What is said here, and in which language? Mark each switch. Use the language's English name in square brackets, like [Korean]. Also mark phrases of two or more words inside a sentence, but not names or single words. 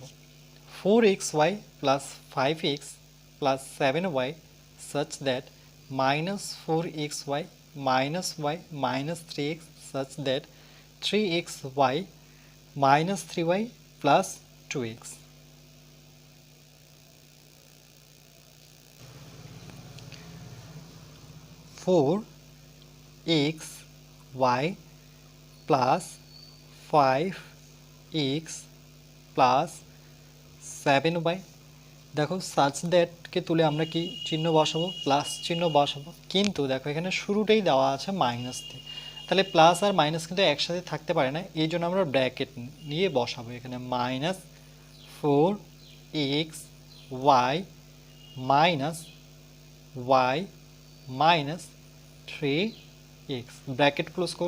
[English] 4xy plus 5x plus 7y such that minus 4xy minus y minus 3x such that 3xy minus 3y plus 2x. Four x y plus 5x plus 7y. [Bangla] দেখো [English] such that [Bangla] তুলে আমরা কি চিহ্ন বসাবো, প্লাস চিহ্ন বসাবো, কিন্তু দেখো এখানে শুরুটাই দেওয়া আছে মাইনাস দিয়ে, তাহলে প্লাস আর মাইনাস কিন্তু একসাথে থাকতে পারে না, এই জন্য আমরা ব্র্যাকেট নিয়ে বসাবো এখানে [English] minus 4x y minus y minus 3x, bracket close [Bangla] করব।